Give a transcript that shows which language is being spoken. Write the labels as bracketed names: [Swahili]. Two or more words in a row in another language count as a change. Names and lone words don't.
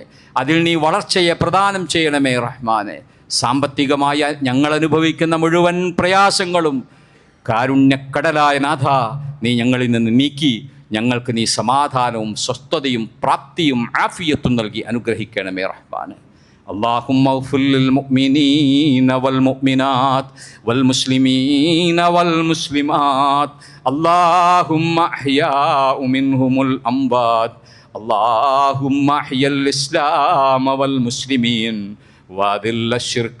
[Malayalam] അതിൽ നീ വളർച്ചയെ പ്രദാനം ചെയ്യണമേ റഹ്മാനെ. സാമ്പത്തികമായ ഞങ്ങൾ അനുഭവിക്കുന്ന മുഴുവൻ പ്രയാസങ്ങളും കാരുണ്യക്കടലായ നാഥ നീ ഞങ്ങളിൽ നിന്ന് നീക്കി ഞങ്ങൾക്ക് നീ സമാധാനവും സ്വസ്ഥതയും പ്രാപ്തിയും ആഫിയത്തും നൽകി അനുഗ്രഹിക്കണമേ റഹ്മാനെ. [Arabic] اللهم اغفر للمؤمنين والمؤمنات والمسلمين والمسلمات اللهم أحياء منهم الأموات اللهم أحيا الإسلام والمسلمين وأذل الشرك